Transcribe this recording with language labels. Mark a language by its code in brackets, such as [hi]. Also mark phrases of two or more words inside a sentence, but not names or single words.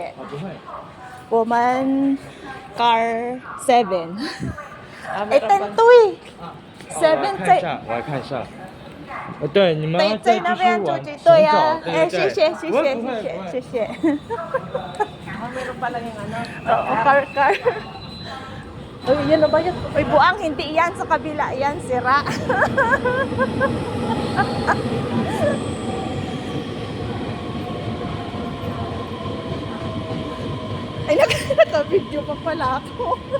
[zh] 啊不会，我们 Car 7，哎，等对，7在我来看一下，我来看一下。对，你们要在那再继续往边对前走，呀，哎，对对谢谢谢不会谢不会不会谢谢谢谢。 [tl] Oo, car. Uy, yan na ba yun? Uy, buang, hindi yan. Sa kabila yan, sira. Ay, naka-video pa pala ako.